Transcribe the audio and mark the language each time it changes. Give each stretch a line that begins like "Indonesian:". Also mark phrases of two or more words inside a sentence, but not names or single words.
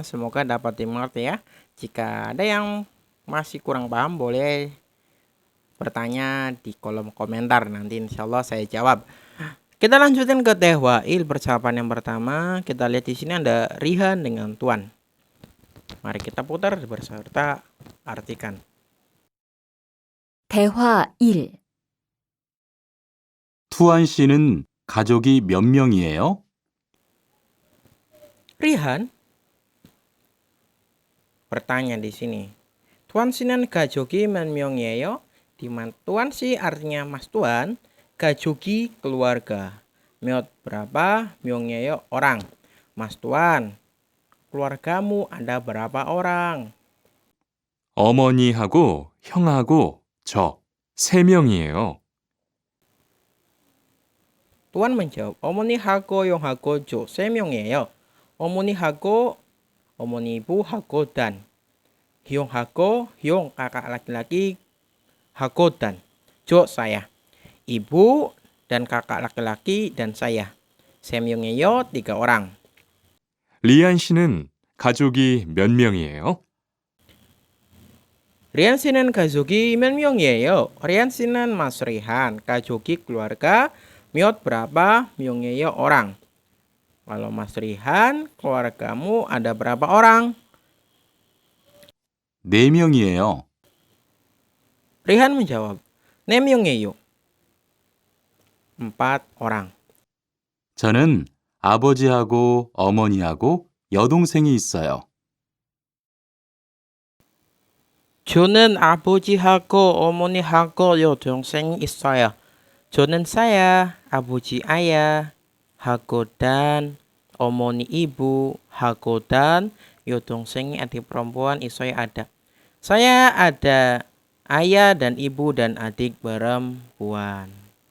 Indonesian: Semoga dapat dimengerti ya. Jika ada yang masih kurang paham boleh bertanya di kolom komentar, nanti insya Allah saya jawab. Kita lanjutin ke teh wail percakapan yang pertama. Kita lihat di sini ada Rihan dengan Tuan. Mari kita putar berserta artikan.
Korean: 대화 1. 투안 씨는 가족이 몇 명이에요?
Indonesian: Rihan bertanya di sini.
Korean: Tuan 씨는 가족이 몇 명이에요?
Indonesian: Di mana Tuan si artinya Mas Tuan, 가족이 keluarga. 몇 berapa, 명이에요 orang. Mas Tuan, keluargamu ada berapa orang?
Korean: 어머니하고 형하고 저 3명이에요.
Indonesian: Tuan menjawab,
Korean: 어머니하고 형하고 저 3명이에요. 어머니하고 어머니
Indonesian: ibu하고 dan
Korean: 형하고 형
Indonesian: kakak laki-laki hago dan jo saya. Ibu dan kakak laki-laki dan saya. 3명이에요 3 orang.
Korean: 리안 씨는 가족이 몇 명이에요? Rian 씨는 가족이 몇 명이에요?
Indonesian: Rian 씨는 Mas Rihan, 가족이 keluarga, 몇 berapa, 명이에요 orang. Kalau Mas Rihan, keluargamu ada berapa orang?
Korean: 4명이에요.
Indonesian: Rihan menjawab, 4명이에요. 4 orang.
Korean: 저는 아버지하고 어머니하고 여동생이 있어요. 저는 아버지하고 어머니하고 여동생이 있어요.
Indonesian: 저는 saya, 아버지 ayah, hago dan, 어머니 ibu, hago dan, 여동생이 adik perempuan, isoy ada. Saya ada ayah dan ibu dan adik perempuan.